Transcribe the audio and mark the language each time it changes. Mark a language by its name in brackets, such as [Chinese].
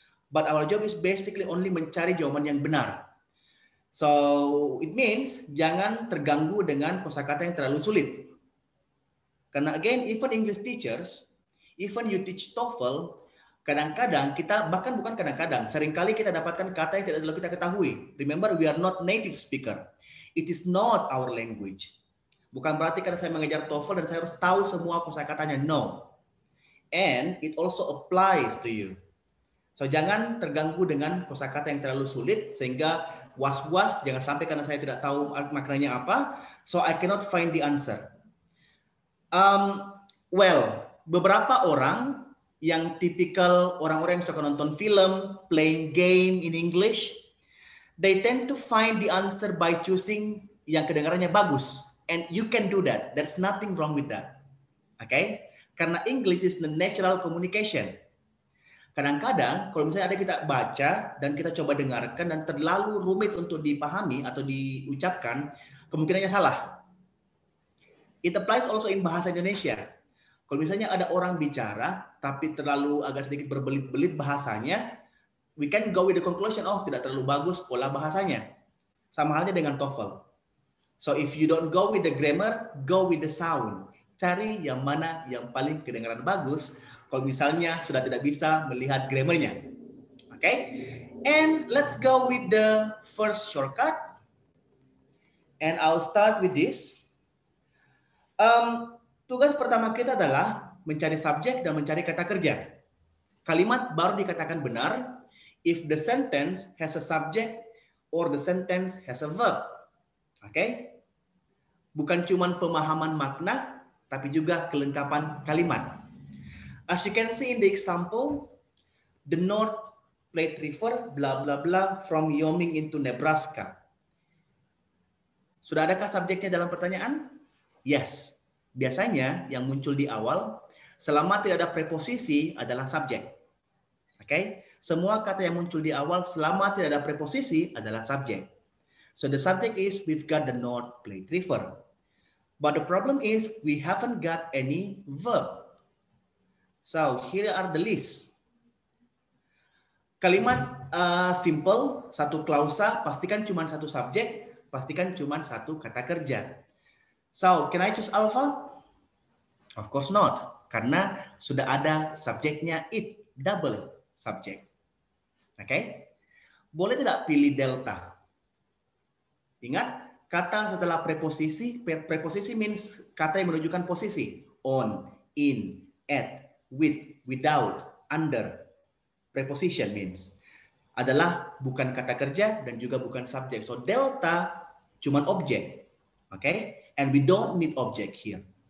[English] But our job is basically only [Indonesian] mencari jawaban yang benar. [English] So it means [Indonesian] jangan terganggu dengan kosakata yang terlalu sulit. Karena [English] again, even English teachers, even you teach TOEFL, [Indonesian] kadang-kadang kita, bahkan bukan kadang-kadang, seringkali kita dapatkan kata yang tidak terlalu kita ketahui. [English] Remember, we are not native speaker. It is not our language. [Indonesian] Bukan berarti karena saya mengajar TOEFL dan saya harus tahu semua kosakatanya. [English] No. And it also applies to you. [Indonesian] So jangan terganggu dengan kosakata yang terlalu sulit sehingga was-was, jangan sampai karena saya tidak tahu maknanya apa, [English] so I cannot find the answer. Well, [Indonesian] beberapa orang yang tipikal orang-orang yang suka nonton film, [English] playing game in English, they tend to find the answer by choosing [Indonesian] yang kedengarannya bagus. [English] And you can do that. There's nothing wrong with that. Okay? [Indonesian] Karena [English] English is the natural communication. [Indonesian] Kadang-kadang kalau misalnya ada kita baca dan kita coba dengarkan dan terlalu rumit untuk dipahami atau diucapkan, kemungkinannya salah. [English] It applies also in bahasa Indonesia. [Indonesian] Kalau misalnya ada orang bicara tapi terlalu agak sedikit berbelit-belit bahasanya, [English] we can go with the conclusion, [Indonesian] oh tidak terlalu bagus pola bahasanya. Sama halnya dengan TOEFL. [English] So if you don't go with the grammar, go with the sound. [Indonesian] Cari yang mana yang paling kedengaran bagus. Kalau misalnya sudah tidak bisa melihat grammarnya. Okay? [English] And let's go with the first shortcut. And I'll start with this. [Indonesian] Tugas pertama kita adalah mencari subjek dan mencari kata kerja. Kalimat baru dikatakan benar [English] if the sentence has a subject or the sentence has a verb. [Indonesian] Okay? Bukan cuma pemahaman makna, tapi juga kelengkapan kalimat. [English] As you can see in the example, the North Platte River, blah blah blah, from Wyoming into Nebraska. [Indonesian] Sudah adakah subjeknya dalam pertanyaan? Yes. Biasanya yang muncul di awal, selama tidak ada preposisi adalah subjek. Okay? Semua kata yang muncul di awal selama tidak ada preposisi adalah subjek. [English] So the subject is we've got the North Platte River. But the problem is we haven't got any verb. So here are the list. [Indonesian] Kalimat simple, satu klausa, pastikan cuma satu subjek, pastikan cuma satu kata kerja. [English] So, can I choose alpha? Of course not. [Indonesian] Karena sudah ada subjeknya it, double subject. Oke? Okay? Boleh tidak pilih delta? Ingat, kata setelah preposisi, preposisi means kata yang menunjukkan posisi. [English] On, in, at, with, without, under. Preposition means [Indonesian] adalah bukan kata kerja dan juga bukan subjek. So delta cuman objek. Oke? Okay? [English] And we don't need object here.